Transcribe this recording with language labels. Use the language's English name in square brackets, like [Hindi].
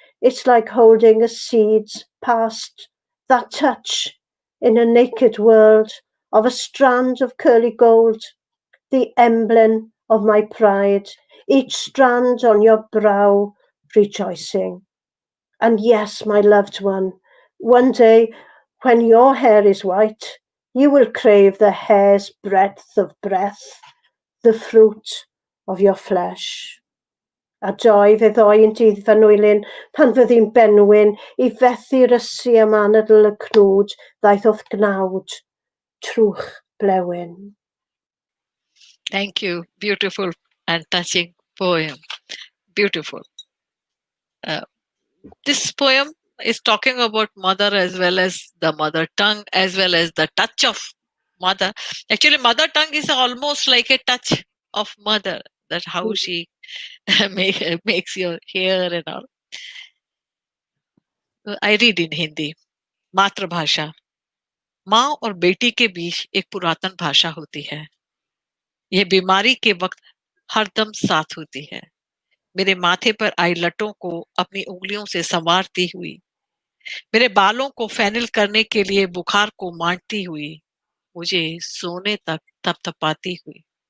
[English] It's like holding a seed's past, that touch in a naked world of a strand of curly gold, the emblem of my pride, each strand on your brow rejoicing. And yes, my loved one day when your hair is white, you will crave the hair's breadth of breath, the fruit of your flesh. [Welsh] A joy fe ddoe dydd fy nwylyn pan fyddi'n benwyn i fethu'r ysu am anadl y cnwd ddaeth o'th gnawd trwch blewyn. [English] Thank you. Beautiful and touching poem. Beautiful. This poem is talking about mother as well as the mother tongue, as well as the touch of mother. Actually, mother tongue is almost like a touch of mother. That how she makes your hair and all. I read in Hindi. [Hindi] मातृभाषा माँ और बेटी के बीच एक पुरातन भाषा होती है. यह बीमारी के वक्त हरदम साथ होती है. मेरे माथे पर आई लटों को अपनी उंगलियों से संवारती हुई, मेरे बालों को फैनल करने के लिए बुखार को मांटती हुई, मुझे सोने तक थपथपाती हुई.